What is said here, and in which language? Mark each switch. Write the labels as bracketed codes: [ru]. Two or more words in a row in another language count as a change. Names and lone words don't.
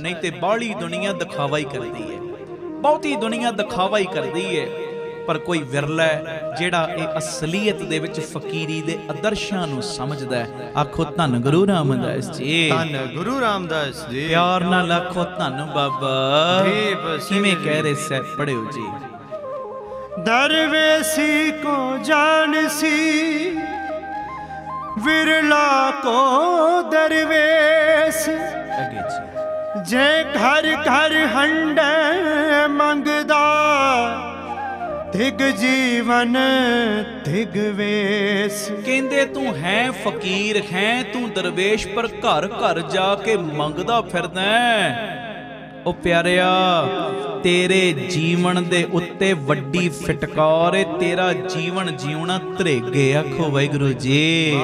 [pa] ਨਹੀਂ ਤੇ ਬਾਹਲੀ ਦੁਨੀਆ ਦਿਖਾਵਾ ਹੀ ਕਰਦੀ ਹੈ, ਬਹੁਤੀ ਦੁਨੀਆ ਦਿਖਾਵਾ ਹੀ ਕਰਦੀ ਹੈ। ਪਰ ਕੋਈ ਵਿਰਲਾ ਹੈ ਜਿਹੜਾ ਇਹ ਅਸਲੀਅਤ ਦੇ ਵਿੱਚ ਫਕੀਰੀ ਦੇ ਆਦਰਸ਼ਾਂ ਨੂੰ ਸਮਝਦਾ ਹੈ। ਆਖੋ ਧੰਨ ਗੁਰੂ ਰਾਮਦਾਸ ਜੀ। ਧੰਨ ਗੁਰੂ ਰਾਮਦਾਸ ਜੀ। ਪਿਆਰ ਨਾਲ ਆਖੋ ਧੰਨ ਬਾਬਾ। ਕਿਵੇਂ ਕਹਿ ਰਹੇ ਸੈ ਪੜਿਓ ਜੀ। ਦਰਵੇਸ਼ੀ ਕੋ ਜਾਣਸੀ ਵਿਰਲਾ ਕੋ ਦਰਵੇਸ਼, ਜੇ ਘਰ ਘਰ ਹੰਢੇ ਮੰਗਦਾ, ਤਿਗ ਜੀਵਨ ਤਿਗ ਵੇਸ਼। ਕਹਿੰਦੇ ਤੂੰ ਹੈ ਫਕੀਰ ਹੈ ਤੂੰ ਦਰਵੇਸ਼, ਪਰ ਘਰ ਘਰ ਜਾ ਕੇ ਮੰਗਦਾ ਫਿਰਦਾ। ਉਹ ਪਿਆਰਿਆ ਤੇਰੇ ਜੀਵਨ ਦੇ ਉੱਤੇ ਵੱਡੀ ਫਟਕਾਰ ਏ, ਤੇਰਾ ਜੀਵਨ ਜਿਉਣਾ ਧਰੇਗੇ। ਆਖੋ ਵਾਹਿਗੁਰੂ ਜੀ।